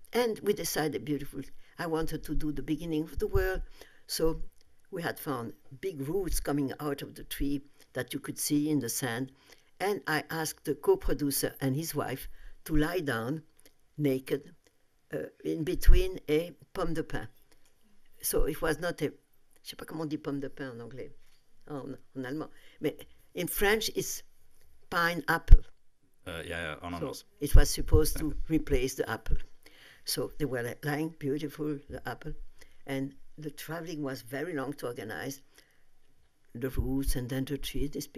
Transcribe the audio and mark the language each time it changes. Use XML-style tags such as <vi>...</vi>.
<en>And we decided I wanted to do the beginning of the world. So we had found big roots coming out of the tree that you could see in the sand. And I asked the co-producer and his wife to lie down naked in between a</en> <fr>pomme de pin.</fr> <en>So it was not</en> <fr>je sais pas comment on dit pomme de pin en anglais, en allemand.</fr> <en>Mais in French, it's pineapple.</en> <fr>Ananas.</fr> <en>So it was supposed to replace the apple. So they were lying beautiful, the apple. And the traveling was very long to organize the roots and then the trees.</en>